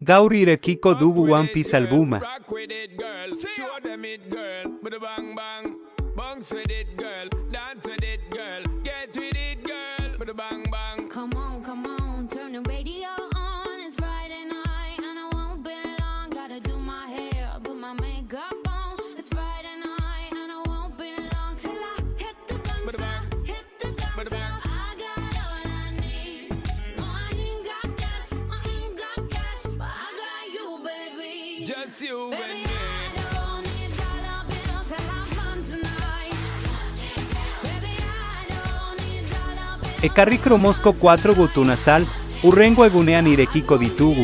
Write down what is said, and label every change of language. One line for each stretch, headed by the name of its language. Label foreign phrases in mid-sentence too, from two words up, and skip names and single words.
Basque: Gaur irekiko dugu One Piece albuma.
English: Rock with it, girl. Show them it, girl. With a bang bang. Bounce with it, girl. Dance with it, girl. Get with it, girl. With a bang bang. Come on, turn the radio on. It's Friday night and I won't be long. Gotta do my hair, put my makeup on. It's Friday night and I won't be long till I hit the dance floor, hit the dance floor. I got all I need. No, I ain't got cash, but I got you, baby. Just you Baby, and me. I don't need dollar bills to have fun tonight. Baby, I don't need dollar bills.
Basque: Ekarri kromozko 4 gutun azal, urrengo egunean irekiko ditugu.